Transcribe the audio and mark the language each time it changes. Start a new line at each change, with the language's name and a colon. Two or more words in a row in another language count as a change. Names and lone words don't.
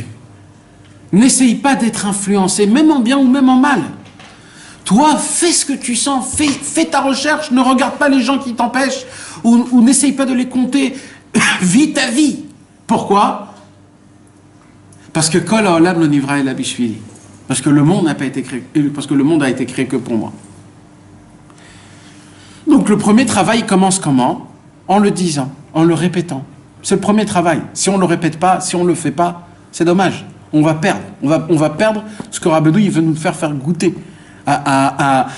French: N'essaye pas d'être influencé, même en bien ou même en mal. Toi, fais ce que tu sens, fais ta recherche, ne regarde pas les gens qui t'empêchent, ou n'essaye pas de les compter. Vis ta vie. Pourquoi? Parce que
Hebrew: כל העולם לא נברא אלא בשבילי.
French: Parce que le monde n'a pas été créé, parce que le monde a été créé que pour moi. Donc le premier travail commence comment? En le disant, en le répétant. C'est le premier travail. Si on ne le répète pas, si on ne le fait pas, c'est dommage. On va perdre. On va perdre ce que Rabbeinu il veut nous faire goûter.